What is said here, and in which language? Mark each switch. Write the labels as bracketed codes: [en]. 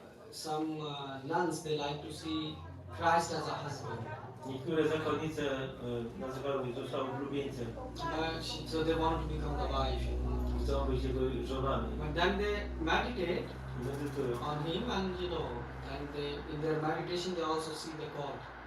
[en] some nuns they like to see Christ as a husband. [pl] Niektóre zakonnice nazywają Jezusa oblubieńcem. [en] So they want to become the wife. [pl] Chcą być jego żonami. [en] But then they meditate [pl] I medytują. [en] on him and and in their meditation they also see the God.